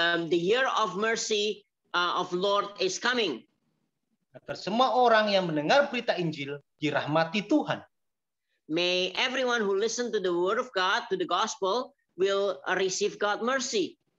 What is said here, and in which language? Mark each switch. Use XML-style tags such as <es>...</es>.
<en>The year of mercy of Lord is coming.</en> <id>Agar semua orang yang mendengar berita Injil dirahmati Tuhan.</id> <en>May everyone who listen to the word of God, to the gospel, will receive God's mercy.</en>